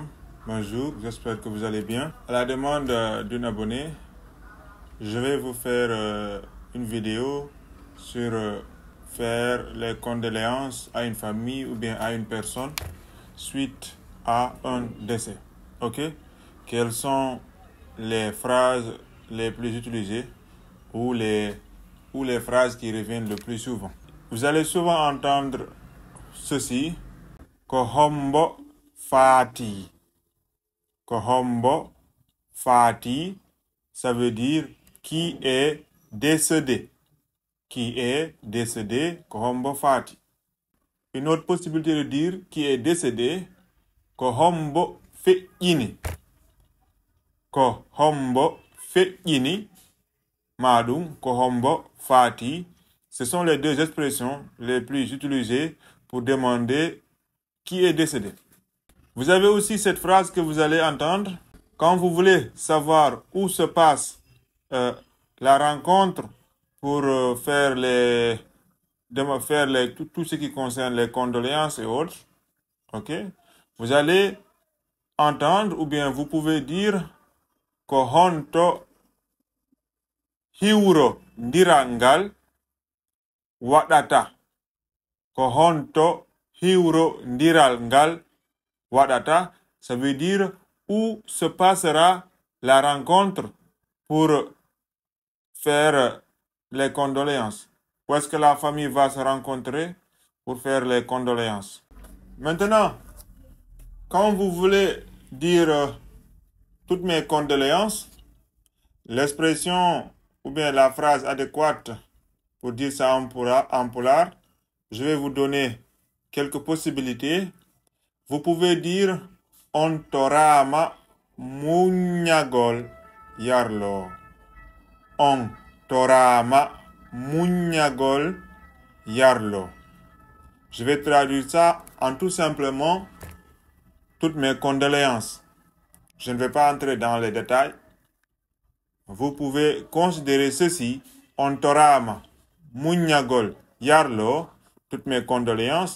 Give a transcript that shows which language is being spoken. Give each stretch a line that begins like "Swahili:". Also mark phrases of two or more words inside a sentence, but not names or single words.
French: Bonjour, j'espère que vous allez bien. À la demande d'une abonnée, je vais vous faire une vidéo sur faire les condoléances à une famille ou bien à une personne suite à un décès. Ok? Quelles sont les phrases les plus utilisées ou les phrases qui reviennent le plus souvent? Vous allez souvent entendre ceci:
Fula: ko hombo fati. Ko hombo fati,
French: ça veut dire qui est décédé. Qui est décédé,
Fula: ko hombo fati.
French: Une autre possibilité de dire qui est décédé,
Fula: ko hombo feƴƴini. Ko hombo feƴƴini, madum ko hombo fati.
French: Ce sont les deux expressions les plus utilisées pour demander qui est décédé. Vous avez aussi cette phrase que vous allez entendre quand vous voulez savoir où se passe la rencontre pour faire tout ce qui concerne les condoléances et autres. Ok? Vous allez entendre ou bien vous pouvez dire
Fula: ko honto hiwro ndirangal waɗata. Ko honto hiwro ndirangal waɗata,
French: ça veut dire où se passera la rencontre pour faire les condoléances. Où est-ce que la famille va se rencontrer pour faire les condoléances? Maintenant, quand vous voulez dire toutes mes condoléances, l'expression ou bien la phrase adéquate pour dire ça en polar, je vais vous donner quelques possibilités. Vous pouvez dire
Fula: on torama muñagol yarlo. On torama muñagol yarlo.
French: Je vais traduire ça en tout simplement toutes mes condoléances. Je ne vais pas entrer dans les détails. Vous pouvez considérer ceci:
Fula: on torama muñagol yarlo,
French: toutes mes condoléances.